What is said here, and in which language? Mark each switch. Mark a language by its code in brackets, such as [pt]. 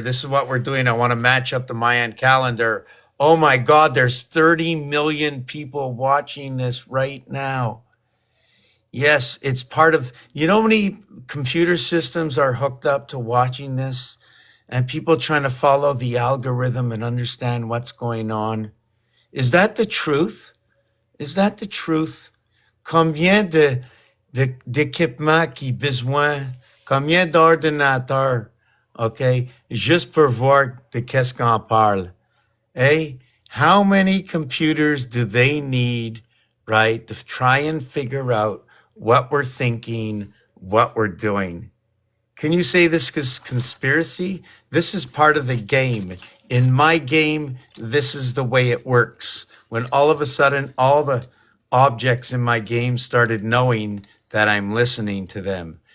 [en] This is what we're doing. I want to match up the Mayan calendar. Oh my God, there's 30 million people watching this right now. Yes, it's part of, you know how many computer systems are hooked up to watching this and people trying to follow the algorithm and understand what's going on? Is that the truth? Is that the truth? [fr] Combien d'équipements qui besoin? Combien d'ordinateurs? OK? Juste pour voir de qu'est-ce qu'on parle. [en] Hey, how many computers do they need, right, to try and figure out what we're thinking, what we're doing? Can you say this is conspiracy? This is part of the game. In my game, this is the way it works. When all of a sudden, all the objects in my game started knowing that I'm listening to them.